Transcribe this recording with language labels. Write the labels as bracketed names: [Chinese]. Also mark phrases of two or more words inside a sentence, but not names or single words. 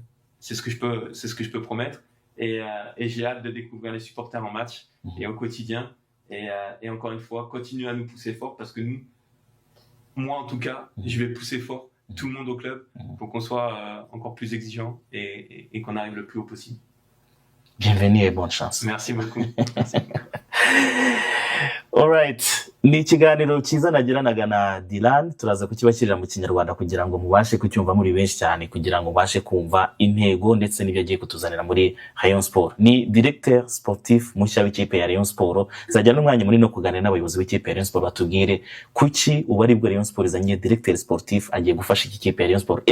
[French] C'est ce que je peux promettre. Et j'ai hâte de découvrir les supporters en match et au quotidien. Et encore une fois, continuez à nous pousser fort parce que moi en tout cas, je vais pousser fort tout le monde au club pour qu'on soit encore plus exigeant et qu'on arrive le plus haut possible. Bienvenue et bonne chance. Merci beaucoup. Merci. [Kinyarwanda] Alright, ni ikiganiro cyiza nagiranaga na Dylan, turaza kukibashyirira mu Kinyarwanda kugira ngo mubashe kucyumva muri benshi cyane, kugira ngo mubashe kumva intego ndetse n'ibyo agiye kutuzanira muri Rayon Sport. Ni [French] directeur sportif [Kinyarwanda] mushya w'ikipe ya Rayon Sport. Zajya n'umwanya muri no kuganira n'abayobozi b'ikipe ya Rayon Sport batubwire kuki ubari bwo Rayon Sport izanye [French] directeur sportif [Kinyarwanda] agiye gufasha iki kipe ya Rayon Sport.